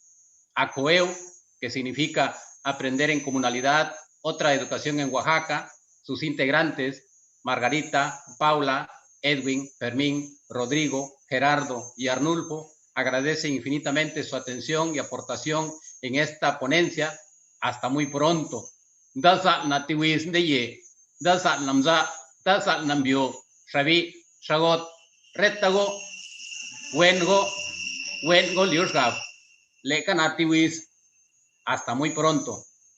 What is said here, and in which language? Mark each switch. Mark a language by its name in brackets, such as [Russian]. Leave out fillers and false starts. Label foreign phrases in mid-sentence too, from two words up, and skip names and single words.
[Spanish] ACOEO, que significa aprender en comunalidad, otra educación en Oaxaca, sus integrantes, Margarita, Paula, Edwin, Fermín, Rodrigo, Gerardo y Arnulfo, agradece infinitamente su atención y aportación en esta ponencia. Hasta muy pronto. [Zapotec] Dasa natiwis ndeye, dasa namza, dasa nambio, shavi, shagot, retago, wengo liushgab, leka natiwis. [Spanish] Hasta muy pronto.